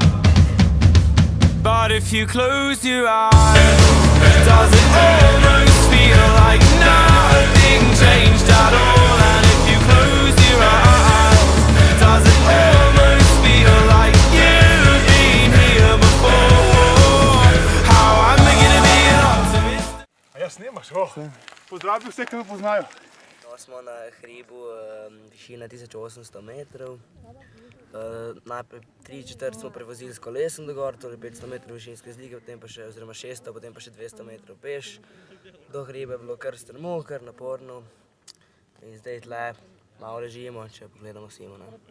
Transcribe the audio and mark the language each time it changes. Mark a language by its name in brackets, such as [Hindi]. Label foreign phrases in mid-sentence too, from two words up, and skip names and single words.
[English] But if you close your eyes, does it almost feel like nothing changed at all? And if you close your eyes, does it almost feel like you've been here before? How am I gonna be an optimist? [Slovenian] A ja snimaš, Pozdravi vse, ki me poznajo. No, smo na hribu, višina 1800 metrov. Najprej 3/4 smo prevozili s kolesom do gor, torej 500 metrov višinske slike, potem pa še, oziroma 600, potem pa še 200 metrov peš. Do hriba je bilo kar strmo, kar naporno. In zdaj tle malo ležimo, če pogledamo Simona.